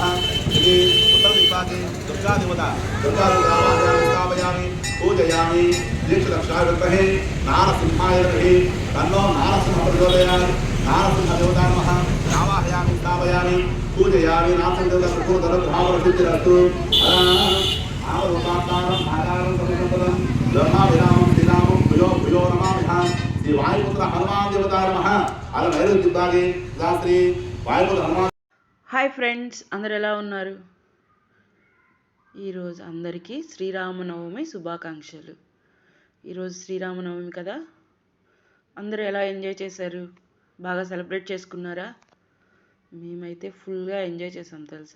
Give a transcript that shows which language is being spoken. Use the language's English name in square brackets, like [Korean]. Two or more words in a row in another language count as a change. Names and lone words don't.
[Sanskrit] श्री उत्तर दिक्पाते दुर्गा देवता स्थापयामि पूजयामि दीक्षलक्षाविग्रहे नारसिंहाय विग्रहे तन्नो नारसिंह प्रचोदयात् नारसिंह देवता नमः आवाहयामि स्थापयामि पूजयामि नारसिंह देवता प्रचोदनप्रभावसिद्धिरस्तु आमरूपाकारं आकारं समुपदं ब्रह्माभिरामं श्रीरामं भुजो भुजो नमामि श्री वायुपुत्र हनुमान देवता नमः అలా నైరుతి విభాగే రాత్రి వాయుపుత్ర హనుమాన్. [Telugu] హాయ్ ఫ్రెండ్స్, అందరు ఎలా ఉన్నారు? ఈరోజు అందరికీ శ్రీరామనవమి శుభాకాంక్షలు. ఈరోజు శ్రీరామనవమి కదా, అందరూ ఎలా ఎంజాయ్ చేశారు? బాగా సెలబ్రేట్ చేసుకున్నారా? మేమైతే ఫుల్గా ఎంజాయ్ చేసాం తెలుసా.